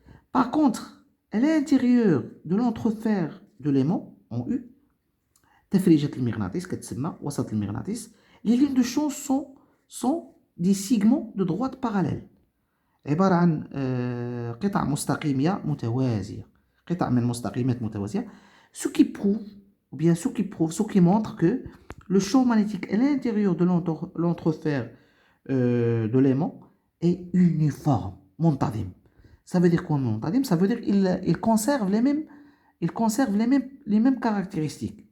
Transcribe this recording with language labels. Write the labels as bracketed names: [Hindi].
[French] Par contre, à l'intérieur de l'entrefer de l'aimant, en U, les lignes de champ sont des segments de droite parallèle. [Arabic] عبارة عن قطع مستقيمية متوازية. قطع من مستقيمات متوازية. [French] Ce qui montre que le champ magnétique à l'intérieur de l'entrefer de l'aimant est uniforme, منتظم. Ça veut dire quoi منتظم? Ça veut dire qu'il conserve les mêmes caractéristiques.